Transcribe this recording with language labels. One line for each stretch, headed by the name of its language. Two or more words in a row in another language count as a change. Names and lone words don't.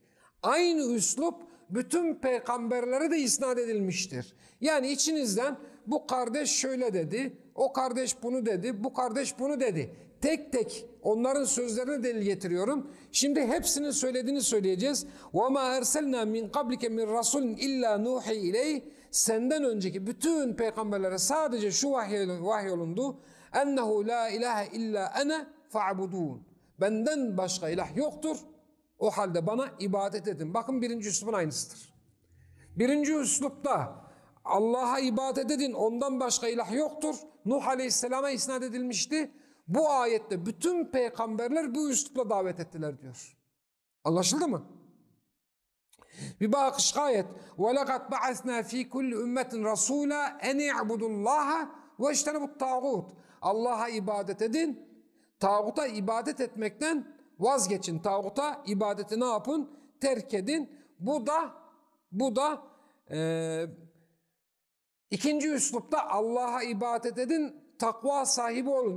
Turkish: Aynı üslup bütün peygamberlere de isnat edilmiştir. Yani içinizden bu kardeş şöyle dedi, o kardeş bunu dedi, bu kardeş bunu dedi. Tek tek onların sözlerini delil getiriyorum. Şimdi hepsinin söylediğini söyleyeceğiz.
Arabic: وَمَا اَرْسَلْنَا مِنْ قَبْلِكَ مِنْ رَسُولٍ اِلَّا نُوحِي اِلَيْهِ.
Turkish: Senden önceki bütün peygamberlere sadece şu vahyolundu.
Arabic: اَنَّهُ لَا اِلَٰهَ اِلَّا اَنَا فَاعْبُدُونَ.
Turkish: Benden başka ilah yoktur. O halde bana ibadet edin. Bakın birinci üslubun aynısıdır. Birinci üslupta Allah'a ibadet edin, ondan başka ilah yoktur. Nuh Aleyhisselam'a isnat edilmişti. Bu ayette bütün peygamberler bu üslupla davet ettiler diyor. Anlaşıldı mı? Bir başka ayet.
Arabic: وَلَقَدْ بَعَثْنَا ف۪ي كُلِّ اُمَّةٍ رَسُولًا اَنْ اِعْبُدُ اللّٰهَ وَاجْتَنِبُ الطَّاغُوتِ.
Turkish: Allah'a ibadet edin, tağuta ibadet etmekten vazgeçin. Tağuta ibadeti ne yapın? Terk edin. Bu da ikinci üslupta Allah'a ibadet edin, takva sahibi olun.